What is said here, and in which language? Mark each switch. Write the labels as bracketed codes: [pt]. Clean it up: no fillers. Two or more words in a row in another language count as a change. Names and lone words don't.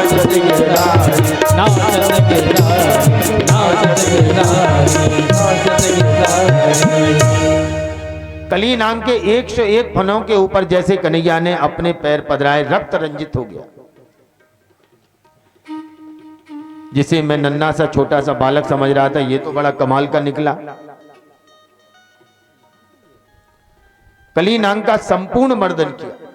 [hi] गिरधारी, नाचत गिरधारी, नाचत गिरधारी, नाचत गिरधारी। कली नाम के 101 फनों के ऊपर जैसे कन्हैया ने अपने पैर पधराए, रक्त रंजित हो गया। जिसे मैं नन्हा सा छोटा सा बालक समझ रहा था, ये तो बड़ा कमाल का निकला। कली नाग का संपूर्ण मर्दन किया।